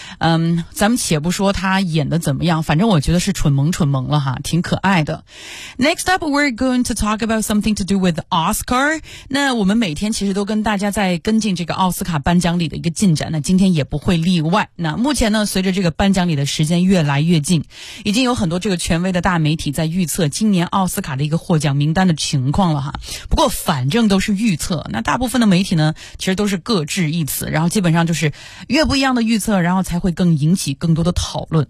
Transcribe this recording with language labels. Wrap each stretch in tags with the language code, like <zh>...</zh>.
<zh>嗯，咱们且不说他演的怎么样，反正我觉得是蠢萌蠢萌了哈，挺可爱的。</zh> <en>Next up, we're going to talk about something to do with Oscar。</en> <zh>那我们每天其实都跟大家在跟进这个奥斯卡颁奖礼的一个进展，那今天也不会例外。那目前呢，随着这个颁奖礼的时间越来越近，已经有很多这个权威的大媒体在预测今年奥斯卡的一个获奖名单的情况了哈。不过反正都是预测，那大部分的媒体呢其实都是各执一词，然后基本上就是越不一样的预测，然后才会更引起更多的讨论。</zh>